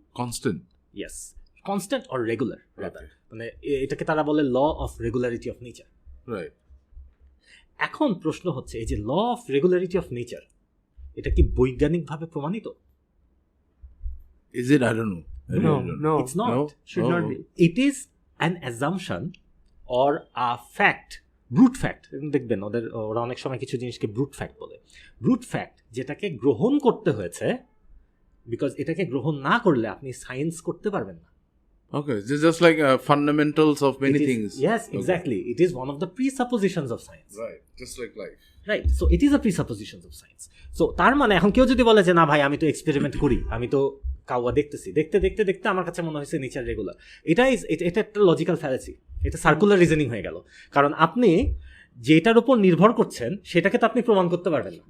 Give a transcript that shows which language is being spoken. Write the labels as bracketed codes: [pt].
[en] Constant. Yes, constant or regular rather, মানে এটাকে তারা বলে law of regularity of nature, right. [bn] এখন প্রশ্ন হচ্ছে এই যে law of regularity of nature, এটা কি বৈজ্ঞানিকভাবে প্রমাণিত? [en] Is it? I don't know. No, it's not. No, should not be. It is an assumption or a fact, brute fact. [bn] দেখবেন ওরা অনেক সময় কিছু জিনিসকে ব্রুট ফ্যাক্ট বলে। ব্রুট ফ্যাক্ট যেটাকে গ্রহণ করতে হয়েছে, বিকজ এটাকে গ্রহণ না করলে আপনি সায়েন্স করতে পারবেন না। [en] Okay, this is just like fundamentals of many things. Yes, exactly. It is one of the presuppositions of science. Right, just like life. Right, so it is a presuppositions of science. So [bn] তার মানে এখন কেউ যদি বলে যে না ভাই আমি তো এক্সপেরিমেন্ট করি, আমি তো কাওয়া দেখতেছি, দেখতে দেখতে দেখতে আমার কাছে মনে হয়েছে নেচার রেগুলার। এটা একটা লজিক্যাল ফ্যালাসি, এটা সার্কুলার রিজনিং হয়ে গেল। কারণ আপনি যেটার উপর নির্ভর করছেন সেটাকে তো আপনি প্রমাণ করতে পারবেন না,